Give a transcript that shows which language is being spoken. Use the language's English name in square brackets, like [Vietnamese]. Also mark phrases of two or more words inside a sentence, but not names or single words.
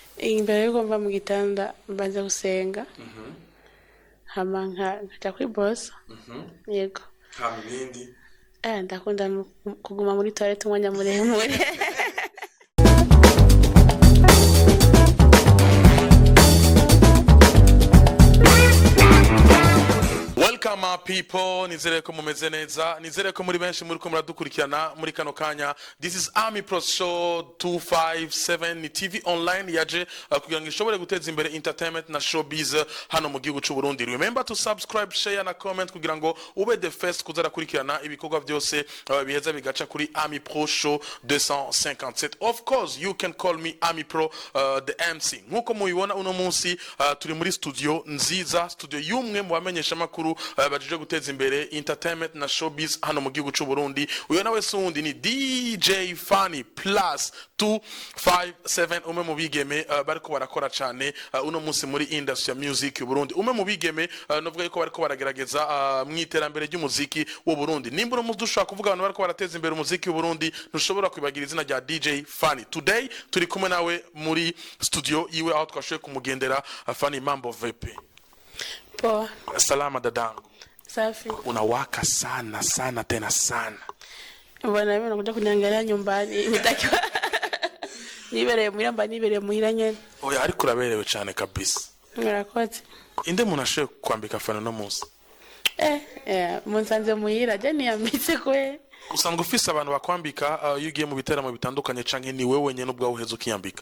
[Rundi] imbere yuko mva mu gitanda mbanza gusenga hama nkaja kwibosa yego hama ibindi ndakunda kuguma muri toilette umwanya muremure. [English] Welcome our people, [Rundi] nizere ko mumeze neza, nizere ko muri benshi muri ko muradukurikirana muri kano kanya. [English] This is [Rundi] Ami Pro Show 257 ni TV online yaje kugira ngo ishobore guteza imbere entertainment na showbiz hano mu gihugu cy'u Burundi. [English] Remember to subscribe, share [Rundi] na comment kugira ngo ube [English] the first [Rundi] kuzara kurikirana ibikorwa byose biheza bigaca kuri Ami Pro Show 257. [English] Of course, you can call me Ami Pro the MC. [Rundi] Nkuko mubibona uno munsi turi muri studio nziza, studio yumwe mu bamenyesha makuru bajije guteza imbere entertainment na showbiz hano mu gihugu cy'u Burundi. Uyo nawe sundi ni DJ Fanny plus 257 umwe mu bigeme bariko barakora cyane uno munsi muri industry ya music y'u Burundi. Umwe mu bigeme novuga yuko bariko baragerageza mu iterambere ry'umuziki w'u Burundi. Nimba uno munsi dushaka kuvuga abantu bariko barateza imbere umuziki w'u Burundi ntushobora kwibagira izina rya DJ Fanny. Today turi kumwe nawe muri studio iwe aho twashoye kumugendera. Fanny, [Swahili] mambo vipi? Poa. Salama dadangu. Safi. Unawaka sana sana tena sana. Bwana mimi nakuja kuniangalia nyumbani. [Rundi] Nitakiwa nibereye muhira nyene. Oya ariko uraberewe cyane kabisa. Murakoze. Inde munashoye kwambika Fanny no munsi? Munsanze muhira je niyambitse kwe. Usanga ufise abantu bakwambika yugiye mu biteramo bitandukanye canke ni wewe nyene ubwa uheze ukiyambika?